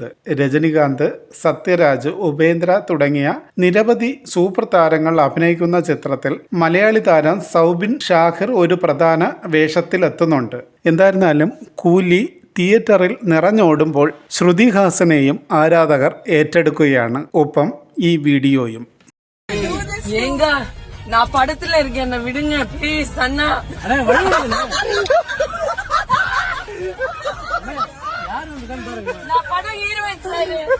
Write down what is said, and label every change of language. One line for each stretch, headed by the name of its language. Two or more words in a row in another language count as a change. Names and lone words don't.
Malayalam: രജനികാന്ത്, സത്യരാജ്, ഉപേന്ദ്ര തുടങ്ങിയ നിരവധി സൂപ്പർ താരങ്ങൾ അഭിനയിക്കുന്ന ചിത്രത്തിൽ മലയാളി താരം സൗബിൻ ഷാഹിർ ഒരു പ്രധാന വേഷത്തിലെത്തുന്നുണ്ട്. എന്തായിരുന്നാലും കൂലി തിയേറ്ററിൽ നിറഞ്ഞോടുമ്പോൾ ശ്രുതി ഹാസനെയും ആരാധകർ ഏറ്റെടുക്കുകയാണ്. ഒപ്പം ഈ വീഡിയോയും.
Tamil: ஏங்க நான் படத்துல இருக்கேன், என்ன விடுங்க ப்ளீஸ் அண்ணா. நான் படம் ஹீரோயின் சார்.